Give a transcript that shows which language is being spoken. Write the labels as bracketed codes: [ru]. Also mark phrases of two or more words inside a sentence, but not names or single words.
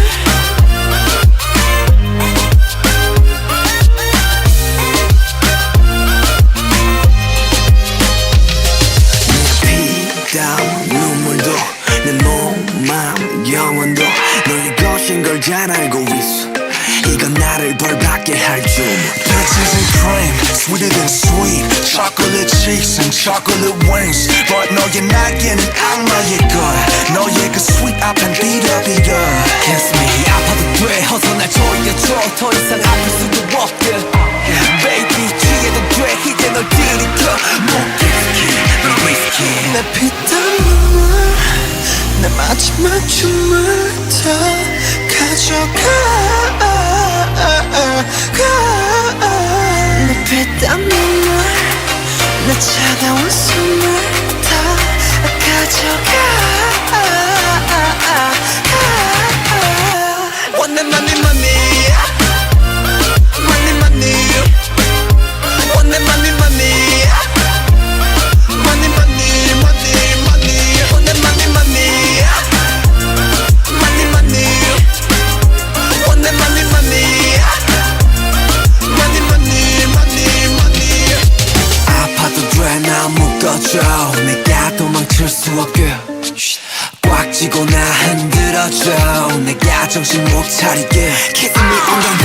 [ko] 눈물도 내 몸, 마음, 영혼도 너의 것인 걸 잘 알고 있어 이건 나를 벌받게 할 줄 [en] Peaches and cream, sweeter than sweet Chocolate cheeks and chocolate wings But [ko] 너의 날개는 악마의 거야 너의 그 sweet 앞엔 비려비려 [en] Kiss me [ko] 아파도 돼 어서 날 조여줘 더 이상 아플 수도 없게 Baby 취해도 돼 이제 널 들이켜 [en] Whiskey, whiskey [ko] 내 피땀 눈물 내 마지막 춤을 다 가져가 내 피땀 눈물 내 차가운 숨을 다 가져가 [en] Want that money money Money money Want that money money Money money money money Want that money money Money money Want that money money Money money money money [ko] 아파도 돼 나 묶어줘 내가 도망칠 수 없게 꽉 쥐고 나 흔들어줘 내가 정신 못 차리게 [en] Kiss me on